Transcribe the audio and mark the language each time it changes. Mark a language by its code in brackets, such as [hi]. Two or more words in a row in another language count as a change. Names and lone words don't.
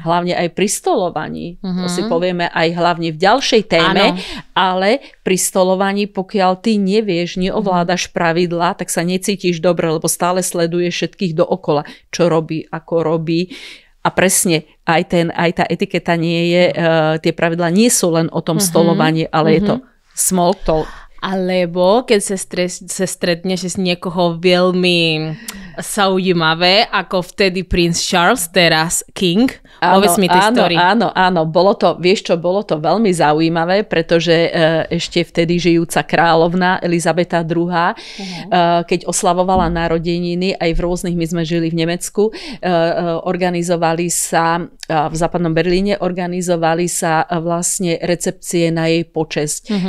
[sk] Hlavne aj pri stolovaní. To si povieme aj hlavne v ďalšej téme, ale pri stolovaní, pokiaľ ty nevieš, neovládaš pravidlá, tak sa necítiš dobre, lebo stále sleduješ všetkých dookola, čo robí, ako robí. A presne, aj tá etiketa nie je, tie pravidlá nie sú len o tom stolovaní, ale je to [en] small talk. [sk] Alebo keď sa stretneš s niekoho veľmi zaujímavé, ako vtedy Prince Charles, teraz King. Povedz mi tie story. Áno, bolo to veľmi zaujímavé, pretože ešte vtedy žijúca kráľovna Elizabeta II, keď oslavovala narodeniny, aj v rôznych, my sme žili v Nemecku, organizovali sa v západnom Berlíne, organizovali sa vlastne recepcie na jej počesť.